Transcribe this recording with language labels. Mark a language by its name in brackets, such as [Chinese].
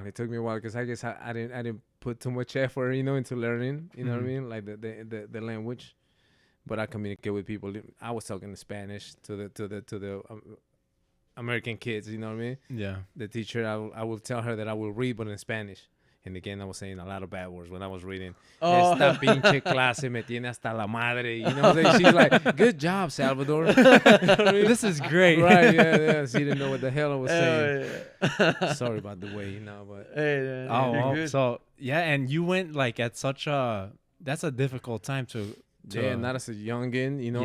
[English] Because I guess I didn't put too much effort, you know, into learning. You know what I mean, like the language. But I communicate with people. I was talking Spanish to the American kids. You know what I mean? Yeah. The teacher, I will tell her that I will read, but in Spanish. And again, I was saying a lot of bad words when I was reading. [Spanish] Esta pinche clase me tiene hasta la madre. [English] You know what I'm saying? She's like, good job, Salvador. You know what I mean? This is great. Right, yeah. She didn't know what the hell I was saying. Yeah. Sorry about the way, you know, but Hey, Oh, you're well, good. so yeah, and you went like at such that's a difficult time to yeah, not as a youngin, you know,